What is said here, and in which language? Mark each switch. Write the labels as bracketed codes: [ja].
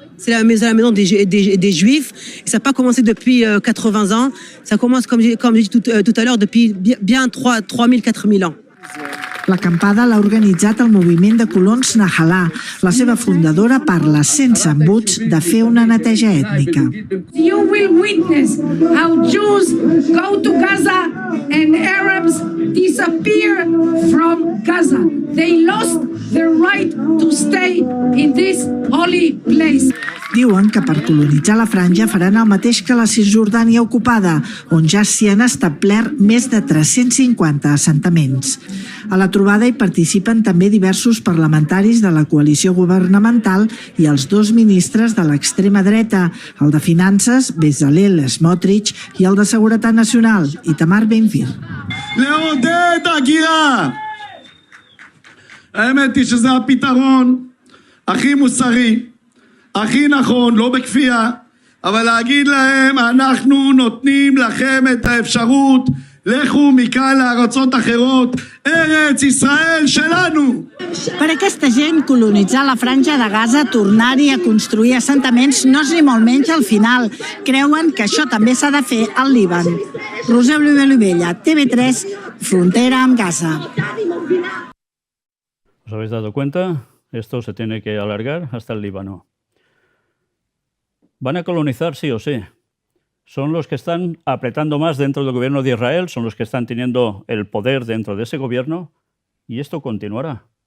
[fr] C'est la maison des Juifs. Et ça n'a pas commencé depuis 80 ans. Ça commence, comme j'ai dit tout à l'heure, depuis bien 3000, 4000 ans. [ca] L'acampada l'ha organitzat el moviment de colons Nahalà. La seva fundadora parla sense embuts de fer una neteja ètnica. [en] You will witness how Jews go to Gaza and Arabs disappear from Gaza. They lost their right to stay in this holy place. [ca] Diuen que per colonitzar la franja faran el mateix que la Cisjordània ocupada, on ja s'hi han establert més de 350 assentaments. A la trobada hi participen també diversos parlamentaris de la coalició governamental i els 2 ministres de l'extrema dreta, el de Finances, Bezalel Smotrich, i el de Seguretat Nacional, Itamar Ben-Gvir. [he] לעודד הגירה! האמת היא שזה הפתרון הכי מוסרי, הכי נכון, לא בכפייה, אבל להגיד להם, אנחנו נותנים לכם את האפשרות, לכו מכאן לארצות אחרות, ארץ ישראל שלנו. [ca] Per aquesta gent, colonitzar la franja de Gaza, tornar-hi a construir assentaments, no és ni molt menys al final. Creuen que això també s'ha de fer al Líban. Roser Olivella, TV3, frontera amb Gaza. [es] ¿Os habéis dado cuenta? Esto se tiene que alargar hasta el Líbano. Van a colonizar sí o sí. Son los que están apretando más dentro del gobierno de Israel, son los que están teniendo el poder dentro de ese gobierno, y esto continuará.